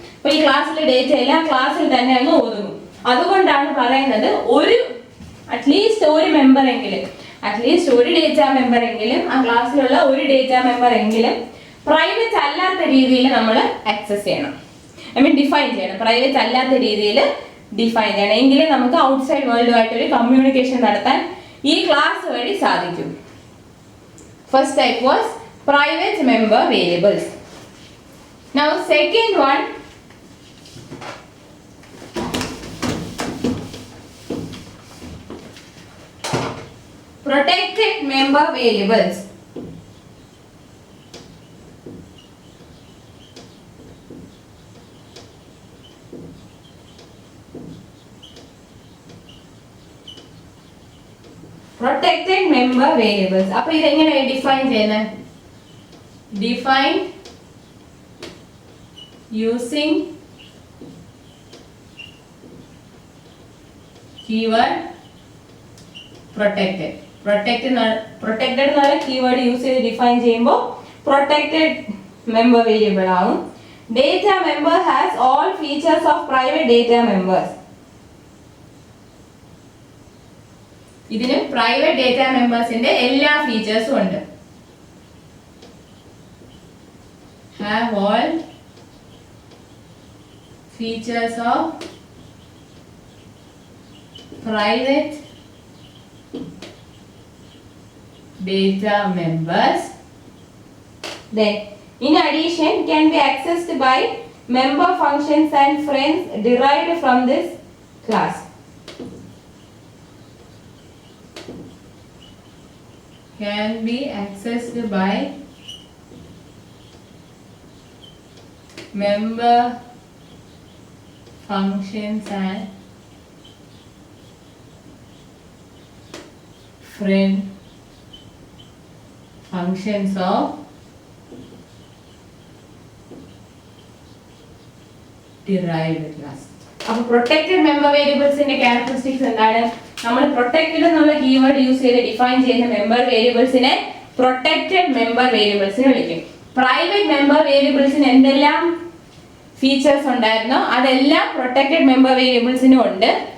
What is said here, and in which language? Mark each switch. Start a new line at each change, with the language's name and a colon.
Malayalam: അപ്പോൾ ഈ ക്ലാസ്സിലെ ഡേറ്റ എല്ലാം ക്ലാസ്സിൽ തന്നെ അങ്ങ് ഒതുങ്ങും. അതുകൊണ്ടാണ് പറയുന്നത് അറ്റ്ലീസ്റ്റ് ഒരു മെമ്പർ എങ്കിലും, അറ്റ്ലീസ്റ്റ് ഒരു ഡേറ്റ മെമ്പർ എങ്കിലും, ആ ക്ലാസ്സിലുള്ള ഒരു ഡേറ്റ മെമ്പർ എങ്കിലും പ്രൈവറ്റ് അല്ലാത്ത രീതിയിൽ നമ്മൾ ആക്സസ് ചെയ്യണം, ഡിഫൈൻ ചെയ്യണം. പ്രൈവറ്റ് അല്ലാത്ത രീതിയിൽ ഡിഫൈൻ ചെയ്യണം, എങ്കിലേ നമുക്ക് ഔട്ട്സൈഡ് വേൾഡുമായിട്ട് ഒരു കമ്മ്യൂണിക്കേഷൻ നടത്താൻ ഈ ക്ലാസ് വഴി സാധിക്കും.
English: First type was private member variables. Now second one, protected member variables. Protected member variables.
Malayalam: അപ്പോൾ ഇത് എങ്ങനെയാണ് ഡിഫൈൻ ചെയ്യുന്നത്?
English: Define using keyword protected.
Malayalam: Protected എന്ന് പറഞ്ഞ കീവേഡ് യൂസ് ചെയ്ത് ഡിഫൈൻ ചെയ്യുമ്പോൾ പ്രൊട്ടക്റ്റഡ് മെമ്പർ വേരിയബിൾ ആവും.
English: Data member has all features of private data members.
Malayalam: ഇതിന് പ്രൈവറ്റ് ഡേറ്റ മെമ്പേഴ്സിന്റെ എല്ലാ ഫീച്ചേഴ്സും ഉണ്ട്.
English: have all features of private data members. Then in addition can be accessed by member functions and friends derived from this class. Can be accessed by member functions and friend functions of derived class.
Malayalam: അപ്പോൾ protected member വേരിയബിൾസിന്റെ characteristics എന്താണ്? നമ്മൾ protected എന്നുള്ള keyword use ചെയ്ത് define ചെയ്യുന്ന member വേരിയബിൾസിനെ protected member variables എന്ന് വിളിക്കും. Private member വേരിയബിൾസിന് എന്തെല്ലാം features ഉണ്ടായിരുന്നോ അതെല്ലാം പ്രൊട്ടക്റ്റഡ് മെമ്പർ വേരിയബിൾസിനും ഉണ്ട്.